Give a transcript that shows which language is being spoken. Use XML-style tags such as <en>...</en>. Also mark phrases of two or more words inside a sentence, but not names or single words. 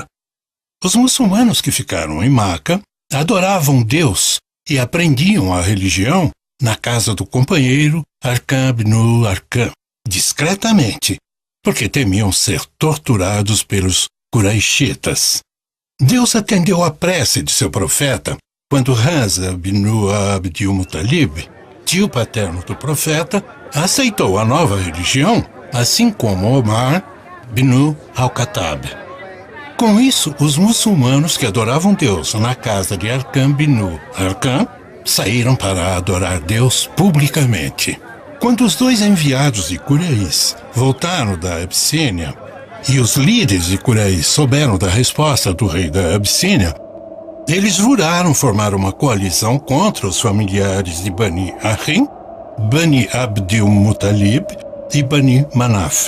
<pt>Os muçulmanos que ficaram em Meca adoravam Deus e aprendiam a religião na casa do companheiro Arqam ibn Arqam, discretamente, porque temiam ser torturados pelos Quraishitas. Deus atendeu a prece de seu profeta quando Hamza ibn Abdul Muttalib, tio paterno do profeta, aceitou a nova religião, assim como Omar ibn al-Khattab. Com isso, os muçulmanos que adoravam Deus na casa de Arqam bin Arqam saíram para adorar Deus publicamente. Quando os dois enviados de Quraysh voltaram da Abissínia e os líderes de Quraysh souberam da resposta do rei da Abissínia, eles juraram formar uma coalizão contra os familiares de Bani Hashim, Bani Abdil Muttalib e Bani Manaf.</pt>